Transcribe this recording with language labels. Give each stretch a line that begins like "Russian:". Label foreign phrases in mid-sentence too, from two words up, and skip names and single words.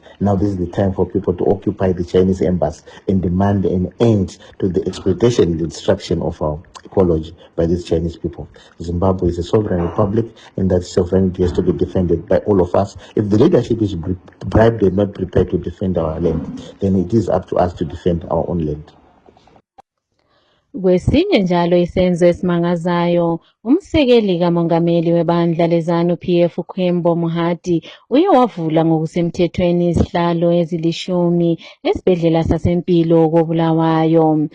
English: Now this is the time for people to occupy the Chinese embassy and demand an end to the exploitation and destruction of our ecology by these Chinese people. Zimbabwe is a sovereign republic, and that sovereignty has to be defended by all of us. If the leadership is bribed and not prepared to defend our land, then it is up to us to defend our own land.
North Ndebele: Kwesinye njalo isenzo esimangazayo, umsekeli kamongameli webandla lezanu PF Khwembo Mohati uye wavula ngokusemthethweni izihlalo ezilishumi esibhedlela sasempilo koBulawayo.